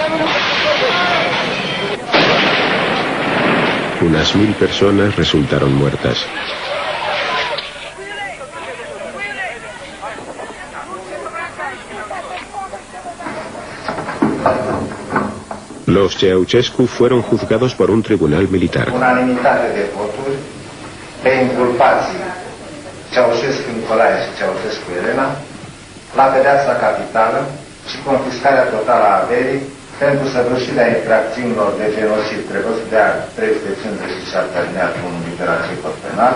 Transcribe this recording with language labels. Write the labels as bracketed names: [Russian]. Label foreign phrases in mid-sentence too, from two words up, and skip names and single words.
[Spanish] Unas 1000 personas resultaron muertas. Los Ceausescu fueron juzgados por un tribunal militar. [Romanian] Unanimitate de voturi pe inculpații Ceaușescu Nicolae și Ceaușescu Elena la pedeapsa capitală și confiscarea totală a averii pentru săvârșirea infracțiunilor de genocid prevăzut de art 357 alineatul 1 litera C cod penal.